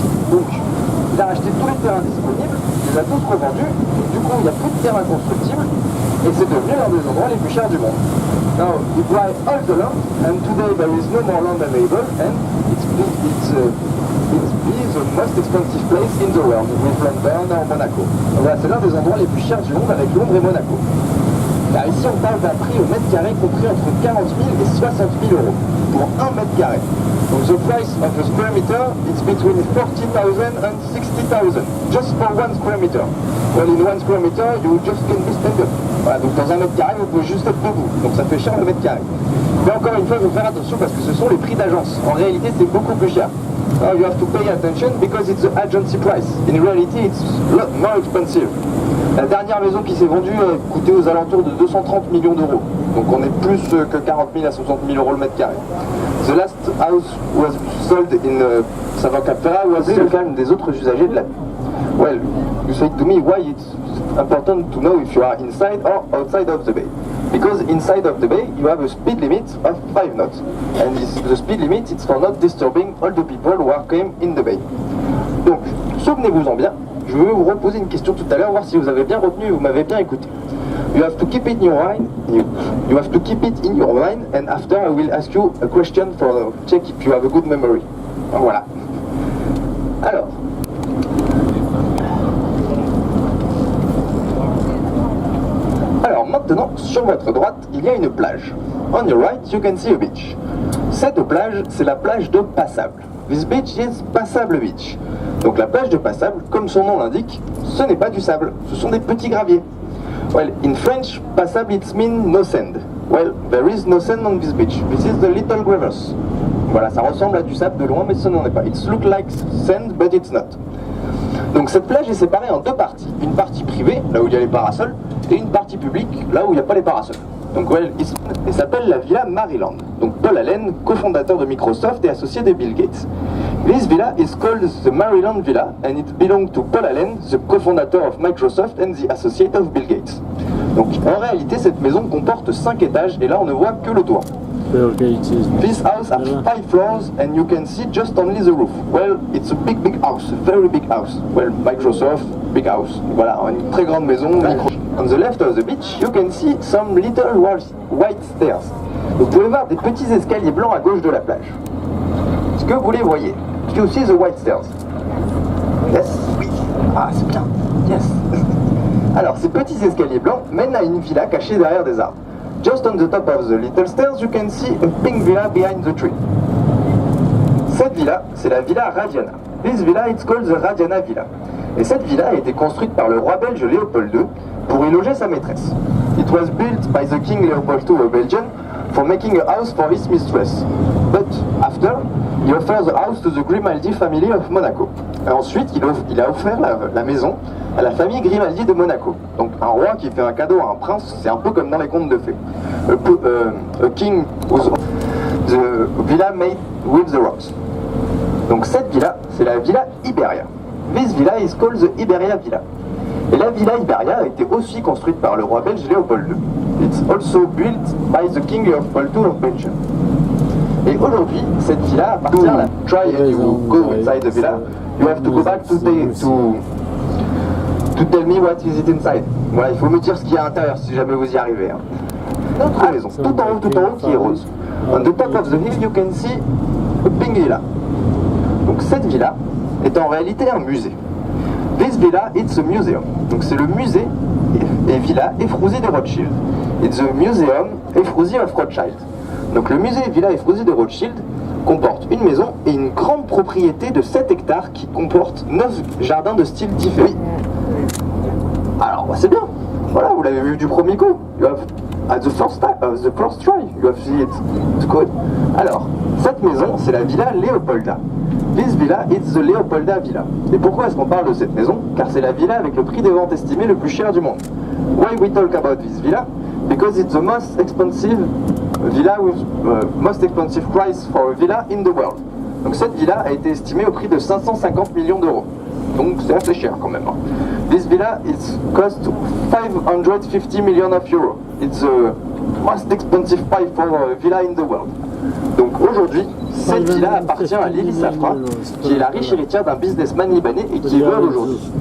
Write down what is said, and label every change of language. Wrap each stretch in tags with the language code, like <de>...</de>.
<fr>Donc, il a racheté tous les terrains disponibles, il les a tous revendus, et du coup, il n'y a plus de terrain constructible, et c'est devenu l'un des endroits les plus chers du monde.</fr> <en>Now, we buy all the land, and today there is no more land available, and it's the most expensive place in the world, with London or Monaco.</en> <fr>Voilà, c'est l'un des endroits les plus chers du monde avec Londres et Monaco. Car ici, on parle d'un prix au mètre carré compris entre 40 000 et 60 000 euros pour 1 mètre carré.</fr> <en>Donc, the price of a square meter, it's between 40,000 and 60,000, just for 1 square meter. Well, in 1 square meter, you just can be stand up.</en> <fr>Voilà, donc dans 1 mètre carré, vous pouvez juste être debout. Donc ça fait cher le mètre carré. Mais encore une fois, il faut faire attention parce que ce sont les prix d'agence. En réalité, c'est beaucoup plus cher.</fr> <en>Now you have to pay attention because it's the agency price. In reality, it's a lot more expensive.</en> <fr>La dernière maison qui s'est vendue coûtait aux alentours de 230 millions d'euros. Donc on est plus que 40 000 à 60 000 euros le mètre carré.</fr> <en>The last house was sold in Savancapera was still calm</en> <fr>des autres usagers de la vie.</fr> <en>Well, you say to me why it's important to know if you are inside or outside of the bay. Because inside of the bay you have a speed limit of 5 knots. And the speed limit it's for not disturbing all the people who are came in the bay.</en> <fr>Donc, souvenez-vous-en bien, je vais vous reposer une question tout à l'heure, voir si vous avez bien retenu et vous m'avez bien écouté.</fr> <en>You have to keep it in your mind. You have to keep it in your mind, and after I will ask you a question for check if you have a good memory.</en> <fr>Voilà. Alors maintenant, sur votre droite, il y a une plage.</fr> <en>On your right, you can see a beach.</en> <fr>Cette plage, c'est la plage de Passable.</fr> <en>This beach is Passable Beach.</en> <fr>Donc la plage de Passable, comme son nom l'indique, ce n'est pas du sable, ce sont des petits graviers.</fr> <en>Well, in French, Passable it means no sand. Well, there is no sand on this beach. This is the little gravels.</en> <fr>Voilà, ça ressemble à du sable de loin, mais ce n'en est pas.</fr> <en>It looks like sand, but it's not.</en> <fr>Donc cette plage est séparée en deux parties. Une partie privée, là où il y a les parasols, et une partie publique, là où il n'y a pas les parasols. Donc elle s'appelle la Villa Maryland. Donc Paul Allen, cofondateur de Microsoft et associé de Bill Gates.</fr> <en>This villa is called the Maryland Villa and it belongs to Paul Allen, the co-founder of Microsoft and the associate of Bill Gates.</en> <fr>Donc en réalité cette maison comporte 5 étages et là on ne voit que le toit.</fr> <en>This house has 5 floors and you can see just only the roof. Well, it's a big house, a very big house. Well, Microsoft, big house.</en> <fr>Voilà, une très grande maison.</fr> <en>On the left of the beach, you can see some little white stairs.</en> <fr>Vous pouvez voir des petits escaliers blancs à gauche de la plage. Est-ce que vous les voyez?</fr> <en>Do you see the white stairs? Yes?</en> <fr>Oui. Ah, c'est bien.</fr> <en>Yes.</en> <fr>Alors, ces petits escaliers blancs mènent à une villa cachée derrière des arbres.</fr> <en>Just on the top of the little stairs, you can see a pink villa behind the tree.</en> <fr>Cette villa, c'est la villa Radiana.</fr> <en>This villa, it's called the Radiana Villa.</en> <fr>Et cette villa a été construite par le roi belge Léopold II pour y loger sa maîtresse.</fr> <en>It was built by the King Leopold II of Belgium for making a house for his mistress. But after, he offered the house to the Grimaldi family of Monaco.</en> <fr>Et ensuite, il a offert la maison à la famille Grimaldi de Monaco. Donc un roi qui fait un cadeau à un prince, c'est un peu comme dans les contes de fées.</fr> <en>A king was the villa made with the rocks.</en> <fr>Donc cette villa, c'est la villa Iberia.</fr> <en>This villa is called the Iberia Villa.</en> <fr>Et la villa Iberia a été aussi construite par le roi belge Léopold II.</fr> <en>It's also built by the King Leopold II of Belgium.</en> <fr>Et aujourd'hui, cette villa appartient à la...</fr> <en>Try and you go inside the villa. You have to go back to tell me what is it inside.</en> <fr>Voilà, il faut me dire ce qu'il y a à l'intérieur si jamais vous y arrivez. Hein. Notre maison, tout en haut qui est rose.</fr> <en>On the top of the hill, you can see a pink villa.</en> <fr>Donc cette villa est en réalité un musée.</fr> <en>This villa, it's a museum.</en> <fr>Donc c'est le musée et villa Efrouzi de Rothschild.</fr> <en>It's the museum Efrouzi of Rothschild.</en> <fr>Donc le musée Villa Efrouzi de Rothschild comporte une maison et une grande propriété de 7 hectares qui comporte 9 jardins de style différents. Alors bah, c'est bien, voilà, vous l'avez vu du premier coup.</fr> <en>You have, at the first try, you have seen it. It's good.</en> <fr>Alors, cette maison, c'est la Villa Leopolda.</fr> <en>This villa, it's the Leopolda Villa.</en> <fr>Et pourquoi est-ce qu'on parle de cette maison? Car c'est la villa avec le prix de vente estimé le plus cher du monde.</fr> <en>Why we talk about this villa? Because it's the most expensive villa with most expensive price for a villa in the world.</en> <fr>Donc cette villa a été estimée au prix de 550 millions d'euros. Donc c'est assez cher quand même. Hein.</fr> <en>This villa is cost 550 million of euros. It's the most expensive price for a villa in the world.</en> <fr>Donc aujourd'hui, Cette villa appartient à Lily Safra, qui est la riche héritière d'un businessman libanais et qui est veuve aujourd'hui.</fr>